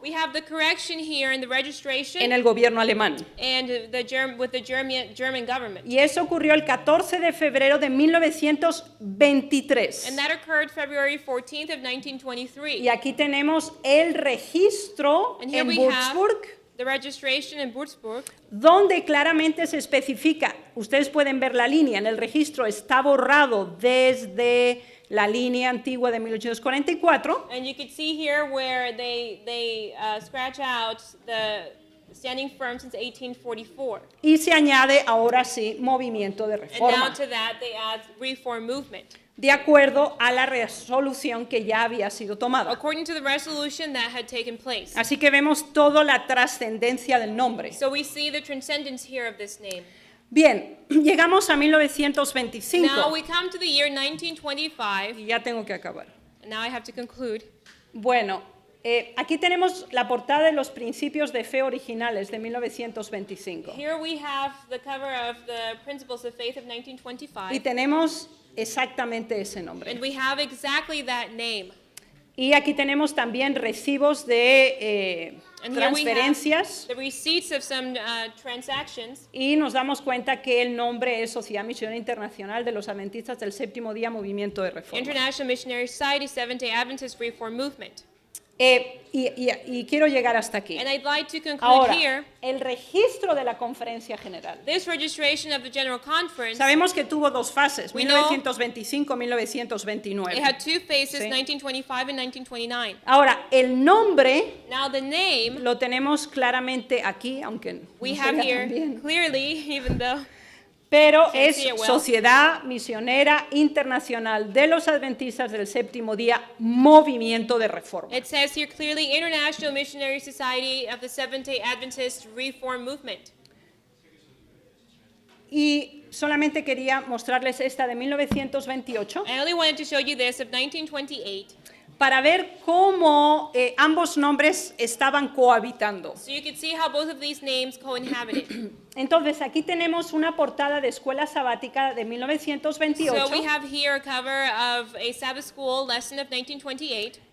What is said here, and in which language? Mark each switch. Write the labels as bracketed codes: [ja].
[en] We have the correction here in the registration [es] en el gobierno alemán. [en] and with the German government. [es] Y eso ocurrió el 14 de febrero de 1923. [en] And that occurred February 14th of 1923. [es] Y aquí tenemos el registro [en] And here [es] en [en] we [es] Würzburg, [en] have the registration in Würzburg, [es] donde claramente se especifica, ustedes pueden ver la línea, en el registro está borrado desde la línea antigua de 1844, [en] and you can see here where they scratch out the standing firm since 1844. [es] y se añade ahora sí movimiento de [en] And now [es] reforma, [en] to that they add reform movement. [es] de acuerdo a la resolución que ya había sido tomada. [en] According to the resolution that had taken place. [es] Así que vemos toda la trascendencia del nombre. [en] So we see the transcendence here of this name. [es] Bien, llegamos a [en] Now [es] 1925 [en] we come to the year 1925, [es] y ya tengo que acabar. [en] and now I have to conclude. [es] Bueno, aquí tenemos la portada de los principios de fe originales de 1925 [en] Here we have the cover of the Principles of Faith of [es] y [en] 1925, [es] tenemos exactamente ese [en] and [es] nombre. [en] we have exactly that name. [es] Y aquí tenemos también recibos de [en] And here we have [es] transferencias [en] the receipts of some transactions, [es] y nos damos cuenta que el nombre es Sociedad Misionera Internacional de los Adventistas del Séptimo Día Movimiento de Reforma. [en] International Missionary Society, Seventh-day Adventist Reform Movement. [es] Y quiero llegar hasta aquí. [en] And I'd like to conclude [es] Ahora, [en] here, [es] el registro de la conferencia general. [en] this registration of the General Conference, [es] Sabemos que tuvo dos fases, [en] We know [es] 1925-1929. [en] it had two phases, [es] Sí. [en] 1925 and 1929. [es] Ahora, el nombre [en] Now the name [es] lo tenemos claramente aquí, aunque [en] we [es] no se [en] have [es] vea [en] here [es] tan bien, [en] clearly, even though [es] pero [en] Can't [es] es [en] see it well. [es] Sociedad Misionera Internacional de los Adventistas del Séptimo Día, Movimiento de Reforma. [en] it says here clearly International Missionary Society of the Seventh-day Adventist Reform Movement. [es] Y solamente quería mostrarles esta de 1928 [en] I only wanted to show you this of 1928, [es] para ver cómo ambos nombres estaban cohabitando. [en] so you can see how both of these names co-inhabited. [es] Entonces, aquí tenemos una portada de Escuela Sabática de [en] So [es] 1928 [en] we have here a cover of a Sabbath School lesson of 1928.